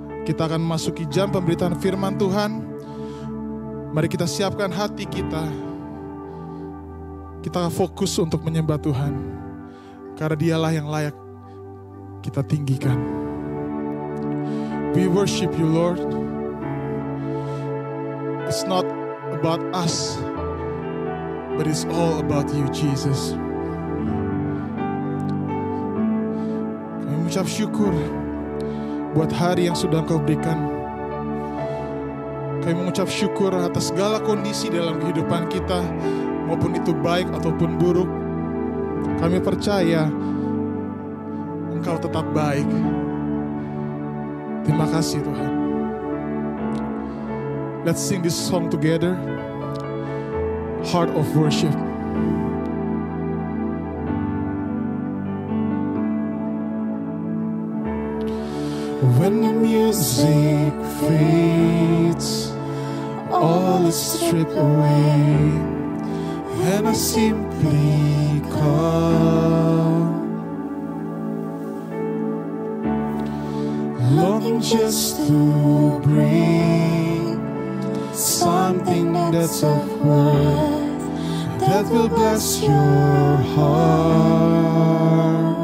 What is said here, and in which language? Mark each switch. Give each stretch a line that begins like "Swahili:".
Indonesian: Kita akan memasuki jam pemberitaan firman Tuhan. Mari kita siapkan hati kita. Kita fokus untuk menyembah Tuhan. Karena dialah yang layak kita tinggikan.
English: We worship you, Lord. It's not about us, but it's all about you, Jesus.
Indonesian: Kami mengucap syukur buat hari yang sudah Kau berikan. Kami mengucap syukur atas segala kondisi dalam kehidupan kita, maupun itu baik ataupun buruk. Kami percaya Engkau tetap baik. Terima kasih Tuhan.
English: Let's sing this song together. Heart of Worship. When the music fades, all is stripped away, and I simply come, longing just to bring something that's of worth, that will bless your heart.